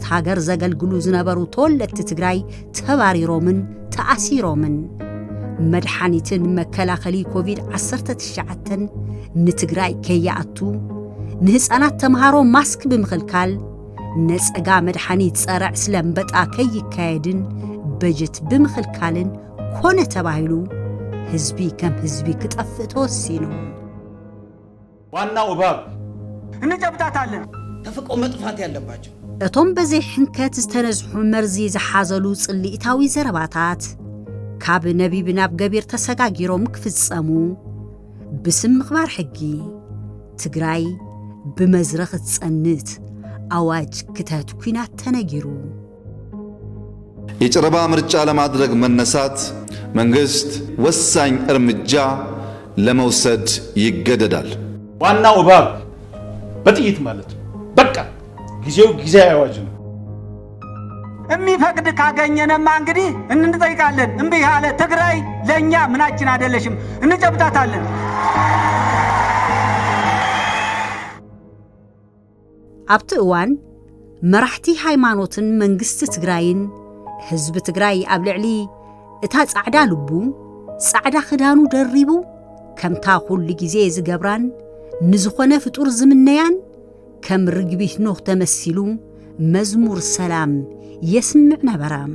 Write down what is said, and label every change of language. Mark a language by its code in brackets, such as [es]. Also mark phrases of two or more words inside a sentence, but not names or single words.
[ti] ሃገር ዘገልግሉ ዝነበሩ ተወለድቲ ትግራይ ተባሪሮምን ተኣሲሮምን መድሓኒትን መከላኸሊ ኮቪድ-19 ንትግራይ ከያኣቱ ንህፃናት ተምሃሮ ማስክ ብምኽልካል ነጸጋ መድሓኒት ጸረዕ ስለምበጣ ከይካየድን በጀት ብምኽልካልን ኮነ ተባሂሉ ህዝቢ ከም ህዝቢ ክጠፍእ ተወሲኑ [am] ዋናው እባብ እንጨብጣታለን ተፈቆ መጥፋት ያለባቸው [ti] እቶም በዘይ ሕንከት ዝተነዝሑ መርዚ ዝሓዘሉ ጽልኢታዊ ዘረባታት ካብ ነቢብ ናብ ገቢር ተሰጋጊሮም ክፍጸሙ ብስም ምኽባር ሕጊ ትግራይ ብመዝረኽ ጸንት አዋጅ ክተት ኩናት ተነጊሩ [am] የጨረባ ምርጫ ለማድረግ መነሳት መንግስት ወሳኝ እርምጃ ለመውሰድ ይገደዳል። ዋናው እባብ በጥይት ማለት ነው። በቃ ጊዜው ጊዜ አዋጅ ነው። የሚፈቅድ ካገኘንማ እንግዲህ እንጠይቃለን። እምቢ ያለ ትግራይ ለኛ ምናችን አይደለሽም፣ እንጨብጣታለን። [ti] ኣብቲ እዋን መራሕቲ ሃይማኖትን መንግስቲ ትግራይን ህዝቢ ትግራይ ኣብ ልዕሊ እታ ጻዕዳ ልቡ ጻዕዳ ክዳኑ ደሪቡ ከምታ ኩሉ ግዜ ዝገብራን ንዝኾነ ፍጡር ዝምነያን ከም ርግቢት ኖህ ተመሲሉ መዝሙር ሰላም የስምዕ ነበራ።